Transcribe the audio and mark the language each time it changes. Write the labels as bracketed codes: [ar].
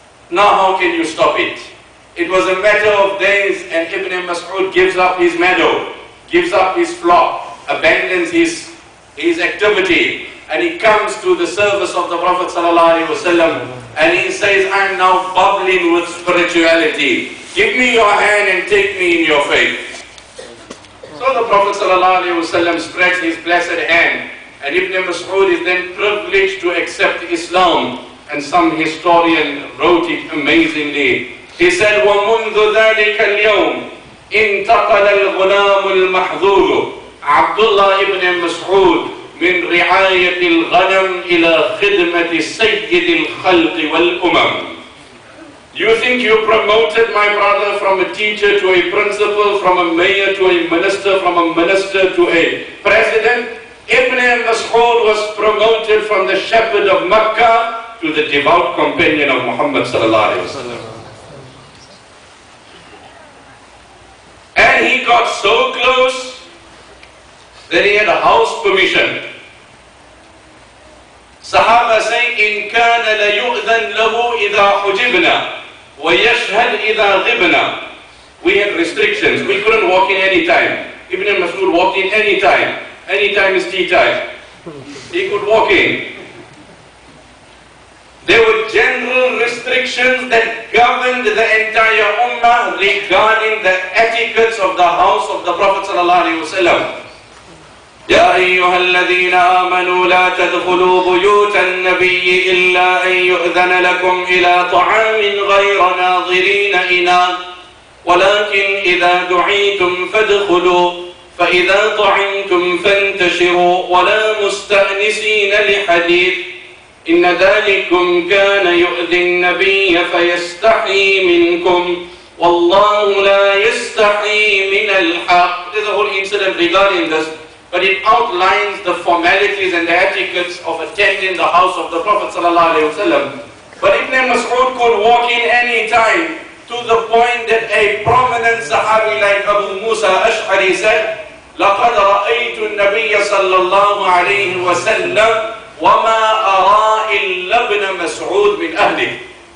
[en] Now how can you stop it? It was a matter of days, and Ibn Masood gives up his meadow, gives up his flock, abandons his activity, and he comes to the service of the Prophet ﷺ, and he says, I'm now bubbling with spirituality. Give me your hand and take me in your faith. So the Prophet ﷺ spreads his blessed hand, and Ibn Masood is then privileged to accept Islam. And some historian wrote it amazingly. He said, [ar] وَمُنْذُ ذَلِكَ الْيَوْمِ انتقل الغلام المحظوظ Abdullah Ibn Masood من رعاية الغنم إلى خدمة سيد الخلق والأمم. [en] You think you promoted my brother from a teacher to a principal, from a mayor to a minister, from a minister to a president? Ibn Masood was promoted from the shepherd of Makkah to the devout companion of Muhammad sallallahu alaihi wasallam. And And he got so close that he had a house permission. Sahaba say, [ar] إِن كَانَ لَيُؤْذَنْ لَهُ إِذَا حُجِبْنَا وَيَشْهَدْ إِذَا غِبْنَا. [en] We had restrictions. We couldn't walk in any time. Ibn Masood walked in any time. Any time is tea time. He could walk in. There were general restrictions that governed the entire ummah regarding the etiquettes of the house of the Prophet ﷺ. [ar] يا أيها الذين آمنوا لا تدخلوا بيوت النبي إلا أن يؤذن لكم إلى طعام غير ناظرين إناه ولكن إذا دعيتم فادخلوا فإذا طعمتم فانتشروا ولا مستأنسين لحديث إن ذلكم كان يؤذي النبي فيستحي منكم والله لا يستحي من الحق. [en] There's a whole incident regarding this, but it outlines the formalities and the etiquettes of attending the house of the Prophet ﷺ. But Ibn Masood could walk in any time, to the point that a prominent Sahabi like Abu Musa Ash'ari said, [ar] لَقَدْ رَأَيْتُ النَّبِيَّ صَلَّى اللَّهُ عَلَيْهِ وَسَلَّمَ وَمَا أَرَى إِلَّا ابْنَ مَسْعُودٍ مِنْ أَهْلِهِ.